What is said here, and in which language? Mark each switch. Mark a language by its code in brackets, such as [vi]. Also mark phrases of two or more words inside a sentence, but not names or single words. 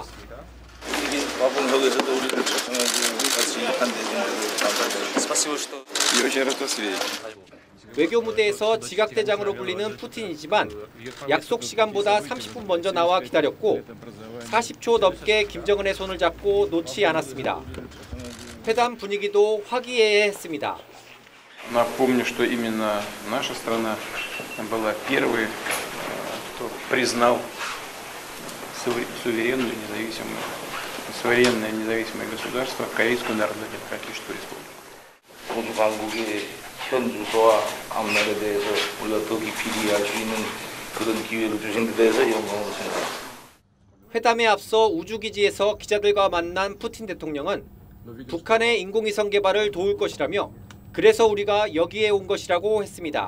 [ko] 와봉역에서도 우리를 초청해주고 같이 한대중으로 외교 무대에서 지각대장으로 불리는 푸틴이지만 약속 시간보다 30분 먼저 나와 기다렸고 40초 넘게 김정은의 손을 잡고 놓지 않았습니다. 회담 분위기도 화기애애했습니다. [ru] Напомню, что именно наша страна была первой, кто признал суверенное независимое государство Корейскую Народно-Демократическую Республику. [ko] 모두 강국의 현 주소와 앞날에 대해서 우리가 더 깊이 이해할 수 있는 그런 기회를 주신 데 대해서 영광을 생각합니다. 회담에 앞서 우주기지에서 기자들과 만난 푸틴 대통령은 북한의 인공위성 개발을 도울 것이라며 그래서 우리가 여기에 온 것이라고 했습니다.